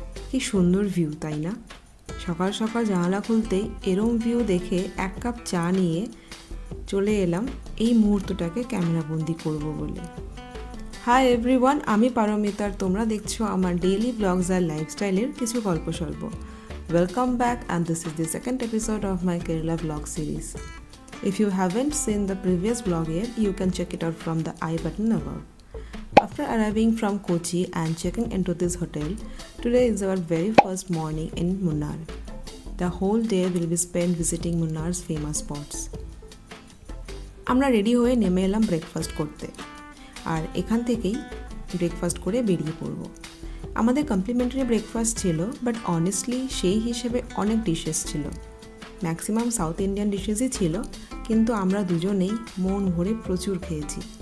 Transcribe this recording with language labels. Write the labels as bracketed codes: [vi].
[bn] কি সুন্দর ভিউ, তাই না? সকাল সকাল জানালা খুলতেই এরম ভিউ দেখে এক কাপ চা নিয়ে চলে এলাম এই মুহূর্তটাকে ক্যামেরাবন্দি করব বলে। [en] hi everyone, [bn] আমি পারমিতার, তোমরা দেখছো আমার ডেইলি ব্লগস আর লাইফস্টাইলের কিছু গল্পসল্প। [en] Welcome back, and this is the second episode of my Kerala vlog series. If you haven't seen the previous vlog yet, you can check it out from the I button above. After arriving from Kochi and checking into this hotel, today is our very first morning in Munnar. The whole day will be spent visiting Munnar's famous spots. [bn] আমরা ready হয়ে নেমে এলাম breakfast করতে, আর এখান থেকেই breakfast করে বেরিয়ে পড়ব। আমাদের কমপ্লিমেন্টারি ব্রেকফাস্ট ছিল, [en] but honestly [bn] সেই হিসেবে অনেক ডিশেস ছিল। ম্যাক্সিমাম সাউথ ইন্ডিয়ান ডিশেসই ছিল, কিন্তু আমরা দুজনেই মন ভরে প্রচুর খেয়েছি।